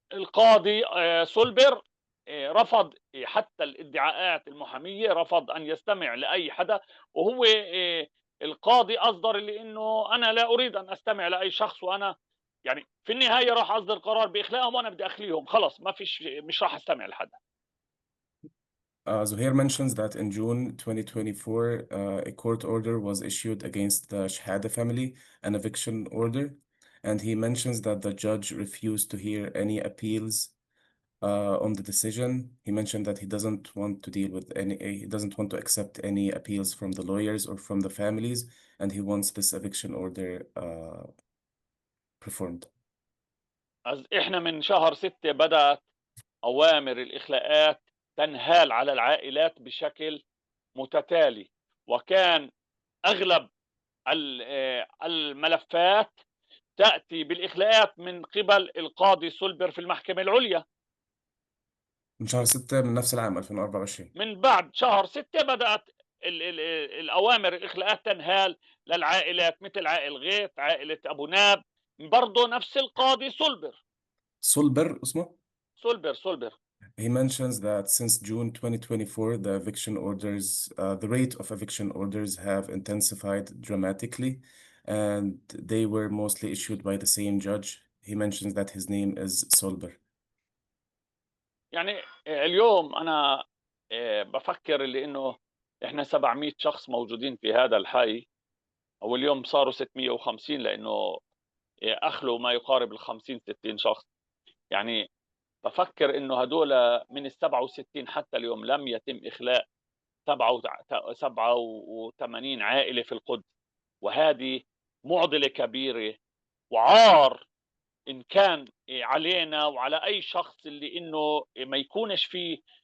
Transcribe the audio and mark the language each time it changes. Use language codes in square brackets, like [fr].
[ar] القاضي سولبر رفض حتى الادعاءات المحامية، رفض أن يستمع لأي حدا، وهو القاضي أصدر اللي إنه أنا لا أريد أن أستمع لأي شخص، وأنا يعني في النهاية راح أصدر قرار بإخلاءهم وأنا بدي أخليهم خلص، ما فيش، مش راح أستمع لحدا. [en] Zuhair mentions that in June 2024, a court order was issued against the Shahada family, an eviction order, and he mentions that the judge refused to hear any appeals on the decision. He mentioned that he doesn't want to deal with he doesn't want to accept any appeals from the lawyers or from the families, and he wants this eviction order performed. [ar] إحنا من شهر 6 بدأت أوامر الإخلاءات تنهال على العائلات بشكل متتالي، وكان أغلب الملفات تأتي بالإخلاءات من قبل القاضي سولبر في المحكمة العليا. من شهر 6 من نفس العام 2024. من بعد شهر 6 بدأت الأوامر الإخلاءات تنهال للعائلات مثل عائل غيث، عائلة أبو ناب، برضه نفس القاضي سولبر. سولبر اسمه؟ سولبر. [en] He mentions that since June 2024, the eviction orders, the rate of eviction orders have intensified dramatically, and they were mostly issued by the same judge. He mentions that his name is Solber. [ar] يعني اليوم أنا بفكر اللي إنه إحنا 700 شخص موجودين في هذا الحي، أو اليوم صاروا 650 لأنه أخلوا ما يقارب ال 50 60 شخص. يعني بفكر إنه هدول من ال 67 حتى اليوم لم يتم إخلاء 87 عائلة في القدس، وهذه معضلة كبيرة وعار إن كان علينا وعلى أي شخص اللي إنه ما يكونش فيه